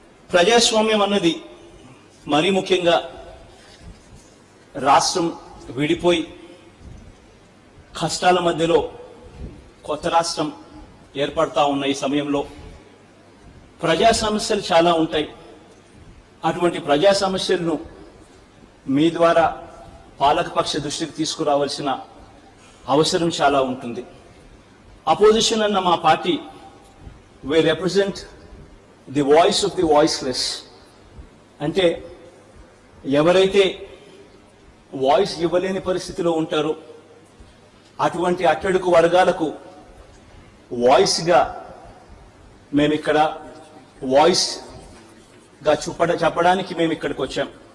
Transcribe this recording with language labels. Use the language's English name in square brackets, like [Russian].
[Telugu] ప్రజాస్వామ్యం అన్నది మరీ ముఖ్యంగా రాష్ట్రం విడిపోయి కష్టాల మధ్యలో కొత్త రాష్ట్రం ఏర్పడతా ఉన్న ఈ సమయంలో ప్రజా సమస్యలు చాలా ఉంటాయి. అటువంటి ప్రజా సమస్యలను మీ ద్వారా పాలకపక్ష దృష్టికి తీసుకురావాల్సిన అవసరం చాలా ఉంటుంది. అపోజిషన్ అన్న మా party, [English] we represent the voice of the voiceless. [Telugu] అంటే ఎవరైతే వాయిస్ ఇవ్వలేని పరిస్థితిలో ఉంటారో అటువంటి అట్టడుగు వర్గాలకు వాయిస్గా మేము ఇక్కడ వాయిస్గా చెప్పడానికి మేము ఇక్కడికి వచ్చాం.